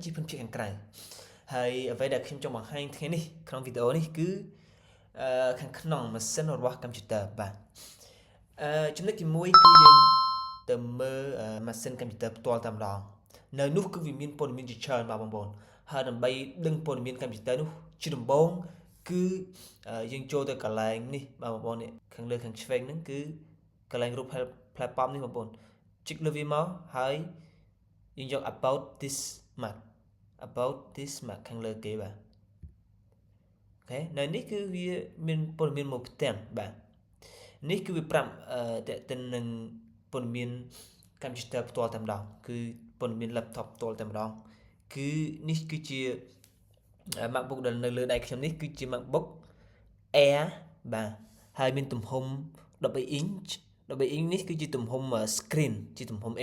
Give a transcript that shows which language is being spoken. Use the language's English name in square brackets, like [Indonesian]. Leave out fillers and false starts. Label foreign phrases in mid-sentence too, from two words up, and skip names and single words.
[Khmer] ជាភិនភាគខាងក្រៅហើយអ្វីដែលខ្ញុំចង់បង្ហាញថ្ងៃនេះក្នុងវីដេអូនេះគឺខាងក្នុងម៉ាស៊ីនរបស់កុំព្យូទ័របាទចំណុចទី1គឺយើងទៅមើលម៉ាស៊ីនកុំព្យូទ័រផ្ទាល់តែម្ដងនៅនោះគឺវាមានព័ត៌មានជាច្រើនបាទបងប្អូនហើយដើម្បីដឹងព័ត៌មានកុំព្យូទ័រនោះជាដំបូងគឺយើងចូលទៅកន្លែងនេះបាទបងប្អូននេះខាងលើខាងឆ្វេងហ្នឹងគឺកន្លែងរូបផ្លែប៉ោមនេះបងប្អូនចុចលើវាមកហើយយើងយក [English] about this Mac [Khmer] ខាងលើគេបាទអូខេនៅនេះគឺវាមានព័ត៌មានមួយផ្ទាំងបាទនេះគឺវាប្រាប់តេតិននឹងព័ត៌មានកុំព្យូទ័រផ្ទាល់តែម្ដងគឺព័ត៌មាន laptop ផ្ទាល់តែម្ដងគឺនេះគឺជា MacBook ដែលនៅលើដៃខ្ញុំនេះគឺជា MacBook Air បាទហើយមានទំហំ13 inch 13 inch នេះគឺជាទំហំ screen ជាទំហំអេ